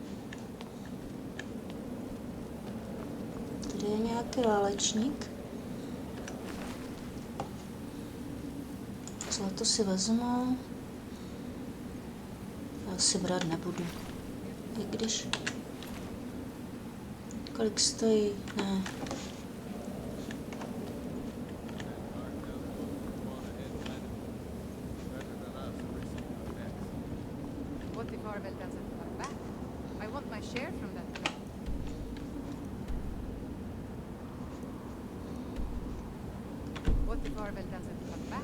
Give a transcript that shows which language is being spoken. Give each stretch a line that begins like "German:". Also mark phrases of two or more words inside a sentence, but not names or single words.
Czech: Tady je nějaký válečník. Zlato si vezmu. Já si brát nebudu. I když... Kolik stojí? Ne.
English: What if Arvel doesn't come back? I want my share from that trade. What if Arvel doesn't come back?